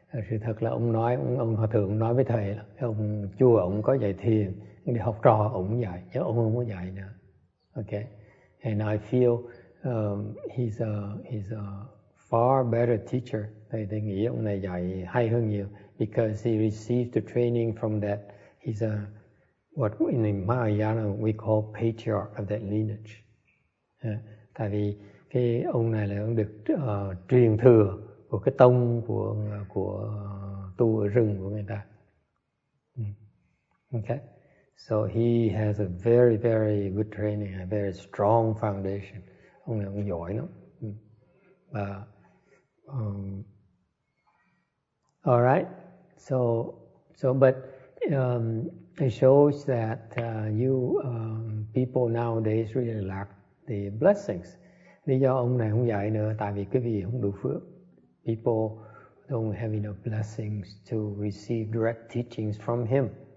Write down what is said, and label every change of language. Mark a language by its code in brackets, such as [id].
[vi] Sự thật là ông nói, ông hòa thượng nói với thầy là ông chùa ông có dạy thiền, đi học trò ông dạy, chứ ông không có dạy nữa. [en] Okay, and I feel he's a far better teacher. [vi] Thầy nghĩ ông này dạy hay hơn nhiều, [en] because he received the training from that. He's what in Mahayana we call patriarch of that lineage. [vi] Tại vì cái ông này là ông được truyền thừa của cái tông của tu ở rừng của người ta. [en] Okay, so he has a very very good training, a very strong foundation. [vi] Ông này ông giỏi lắm. [en] All right, so but it shows that you people nowadays really lack the blessings. [vi] Lý do ông này không dạy nữa tại vì cái gì không đủ phước. [en] People don't have enough blessings to receive direct teachings from him.